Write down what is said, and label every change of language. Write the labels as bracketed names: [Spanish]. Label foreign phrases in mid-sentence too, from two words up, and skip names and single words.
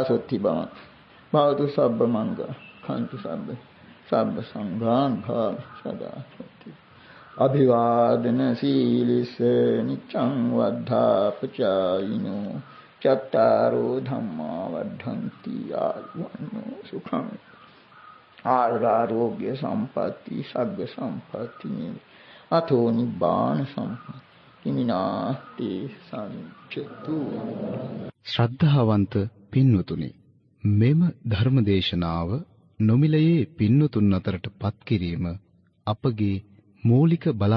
[Pali] සති භවතු සබ්බ මංගලං රක්ඛන්තු සබ්බ සංඝානුභාව සදා සති අභිවාදන සීලිස නිච්ඡං වද්ධාපචායිනෝ චත්තාරෝ ධම්මා වද්ධන්ති ආයුවන්නෝ සුඛං ආරෝග්‍ය සම්පatti සග්ග සම්පatti අතෝ නිබ්බාන සම්පatti කිමිනාති සංචතු. [Sinhala] ශ්‍රද්ධාවන්ත පින්වතුනි, මෙම ධර්මදේශනාව නොමිලයේ පින්වතුන් අතරට පත් කිරීම අපගේ මූලික බලාපොරොත්තුව